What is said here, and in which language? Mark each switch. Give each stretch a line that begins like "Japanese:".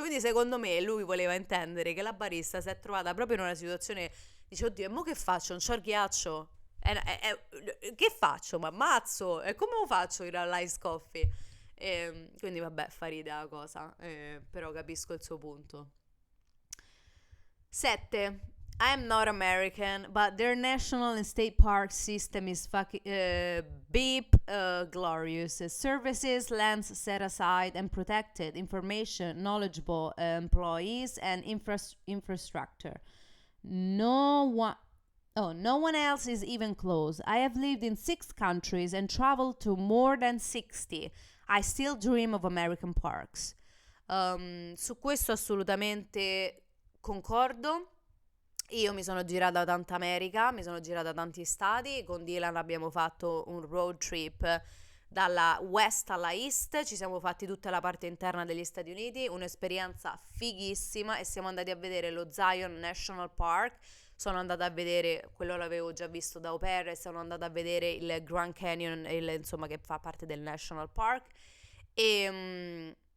Italian: Quindi secondo me lui voleva intendere che la barista si è trovata proprio in una situazione, dice oddio, e mo che faccio? Non c'ho il ghiaccio? Che faccio? Ma ammazzo? E come lo faccio all'ice coffee? Quindi vabbè, fa ridere la cosa, però capisco il suo punto. 7.
English: I'm not American, but their national and state park system is fucking beep glorious. Services, lands set aside and protected, information, knowledgeable employees, and infrastructure. No one. Oh, no one else is even close. I have lived in 6 countries and traveled to more than 60. I still dream of American parks.
Italian: Su questo assolutamente concordo. Io mi sono girata tanta America, mi sono girata tanti stati, con Dylan abbiamo fatto un road trip dalla west alla east, ci siamo fatti tutta la parte interna degli Stati Uniti, un'esperienza fighissima, e siamo andati a vedere lo Zion National Park, sono andata a vedere, quello l'avevo già visto da au pair, e sono andata a vedere il Grand Canyon, insomma, che fa parte del National Park, e